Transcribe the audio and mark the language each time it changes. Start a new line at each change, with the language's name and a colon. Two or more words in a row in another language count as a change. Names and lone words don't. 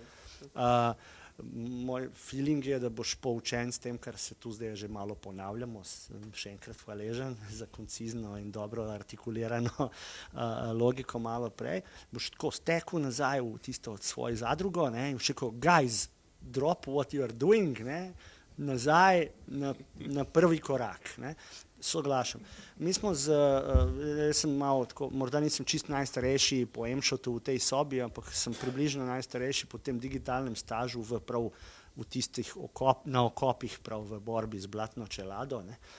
Slovenian: Moj feeling je, da boš poučen s tem, kar se tu zdaj že malo ponavljamo, sem še enkrat hvaležen za koncizno in dobro artikulirano logiko malo prej, boš tako stekel nazaj v tisto svojo zadrugo, ne, in še rekel,
English: guys, drop what you are doing,
Slovenian: ne, nazaj na prvi korak, ne. Soglašam. Mi smo jaz sem malo tako, morda nisem čist najstarejši po Emšotu v tej sobi, ampak sem približno najstarejši po tem digitalnem stažu prav v tistih na okopih, prav v borbi z blatno čelado, ne.